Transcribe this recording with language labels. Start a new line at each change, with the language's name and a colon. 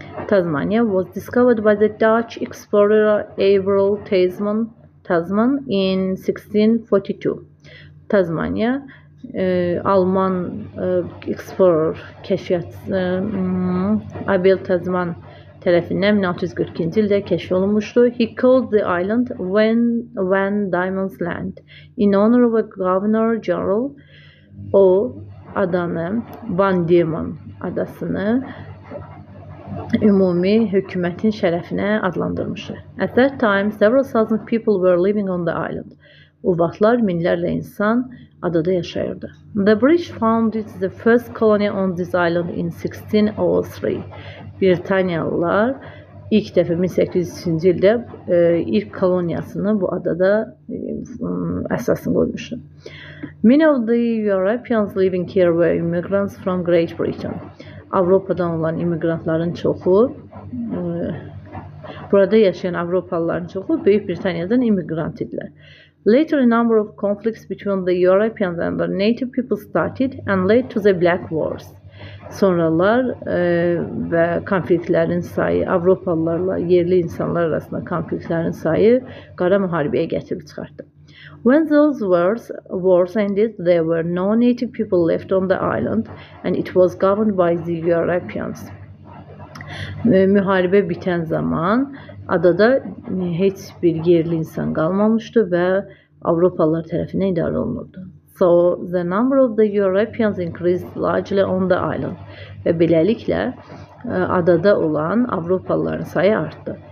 English: Tasmania was discovered by the Dutch explorer Averell Tasman in 1642.
Azerbaijani: Tasmania, Alman explorer, kəşfiyyatçısı Abel Tasman tərəfindən 1642-ci ildə kəşf olunmuşdu.
English: He called the island Van Diemen's Land in honor of a governor general.
Azerbaijani: O adanı Van Diemen adasını ümumi hökumətin şərəfinə adlandırmışdır.
English: At that time, several thousand people were living on the island.
Azerbaijani: O vaxtlar minlərlə insan adada yaşayırdı.
English: The British founded the first colony on this island in 1603.
Azerbaijani: Britaniyalılar ilk dəfə 1803-cü ildə ilk koloniyasını bu adada əsasını qoymuşdu.
English: Many of the Europeans living here were immigrants from Great Britain.
Azerbaijani: Avropadan olan immigrantların çoxu, burada yaşayan Avropalıların çoxu Böyük Britaniyadan immigrant idilər.
English: Later, a number of conflicts between the Europeans and the native people started and led to the Black Wars.
Azerbaijani: Sonralar və konfliktlərin sayı, Avropalılarla yerli insanlar arasında konfliktlərin sayı qara müharibəyə gətirib çıxartdı.
English: When those wars ended, there were no native people left on the island and it was governed by the Europeans.
Azerbaijani: Müharibə bitən zaman adada heç bir yerli insan qalmamışdı və Avropalılar tərəfindən idarə olunurdu.
English: So the number of the Europeans increased largely on the island.
Azerbaijani: Ve beləliklə adada olan Avropalıların sayı artdı.